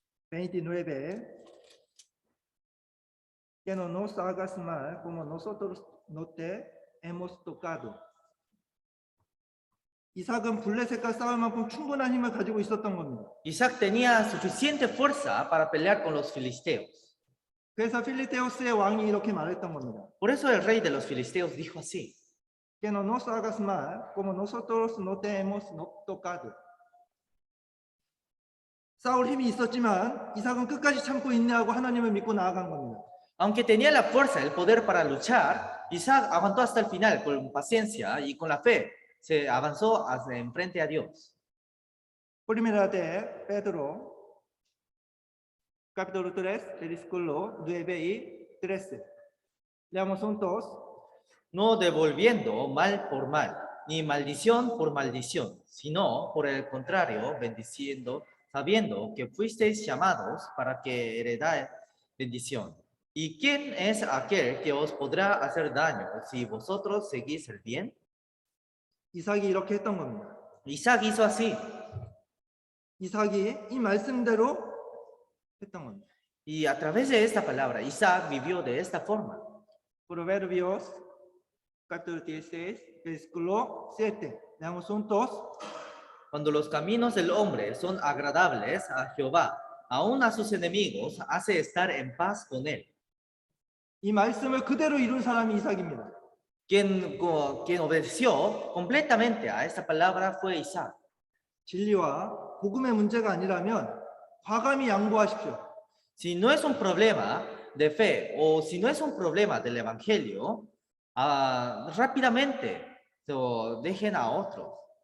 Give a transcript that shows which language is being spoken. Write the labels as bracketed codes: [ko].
[es] ¿29? que no nos hagas mal como nosotros no te hemos tocado. [ko] 이삭은 블레셋과 싸울 만큼 충분한 힘을 가지고 있었던 겁니다. [es] Isaac tenía suficiente fuerza para pelear con los filisteos. [ko] 그래서 필리테우스의 왕이 이렇게 말했던 겁니다. [es] Por eso el rey de los filisteos dijo así: Que no nos hagas mal como nosotros no te hemos tocado. [ko] 싸울 힘이 있었지만 이삭은 끝까지 참고 인내하고 하나님을 믿고 나아간 겁니다. [es] Aunque tenía la fuerza, el poder para luchar, Isaac aguantó hasta el final con paciencia y con la fe. Se avanzó hacia enfrente a Dios. Primera de Pedro, capítulo 3, versículo 9 y 13. Leamos juntos. No devolviendo mal por mal, ni maldición por maldición, sino por el contrario, bendiciendo, sabiendo que fuisteis llamados para que heredáis bendición. ¿Y quién es aquel que os podrá hacer daño si vosotros seguís el bien? [ko] 이삭이 이렇게 했던 겁니다. [es] Isaac hizo así. [ko] 이삭이 이 말씀대로 했던 겁니다. [es] Y a través de esta palabra, Isaac vivió de esta forma. Proverbios, capítulo 16, versículo 7. Leamos juntos. Cuando los caminos del hombre son agradables a Jehová, aun a sus enemigos hace estar en paz con él. [ko] 이 말씀을 그대로 이룬 사람이 이삭입니다. [es] Quien obedeció completamente a esta palabra fue Isaac. [ko] 진리와 복음의 문제가 아니라면 과감히 양보하십시오. [es] Si no es un problema de fe o si no es un problema del evangelio, rápidamente dejen a otros.